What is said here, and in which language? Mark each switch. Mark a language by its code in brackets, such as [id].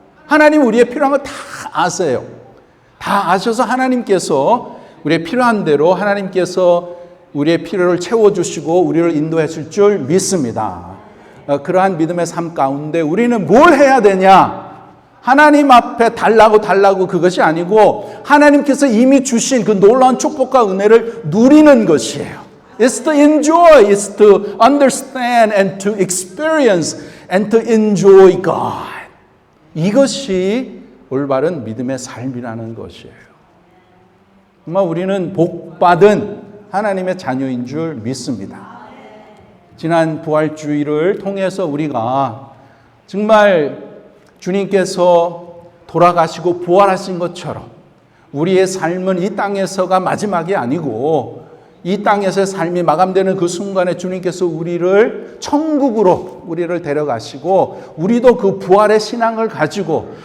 [ko] 하나님 우리의 필요한 거 다 아세요. 다 아셔서 하나님께서 우리의 필요한 대로 하나님께서 우리의 필요를 채워주시고 우리를 인도하실 줄 믿습니다. 그러한 믿음의 삶 가운데 우리는 뭘 해야 되냐? 하나님 앞에 달라고 그것이 아니고 하나님께서 이미 주신 그 놀라운 축복과 은혜를 누리는 것이에요. [en] It's to enjoy, it's to understand and to experience and to enjoy God. [ko] 이것이 올바른 믿음의 삶이라는 것이에요. 정말 우리는 복받은 하나님의 자녀인 줄 믿습니다. 지난 부활주의를 통해서 우리가 정말 주님께서 돌아가시고 부활하신 것처럼 우리의 삶은 이 땅에서가 마지막이 아니고 이 땅에서의 삶이 마감되는 그 순간에 주님께서 우리를 천국으로 우리를 데려가시고 우리도 그 부활의 신앙을 가지고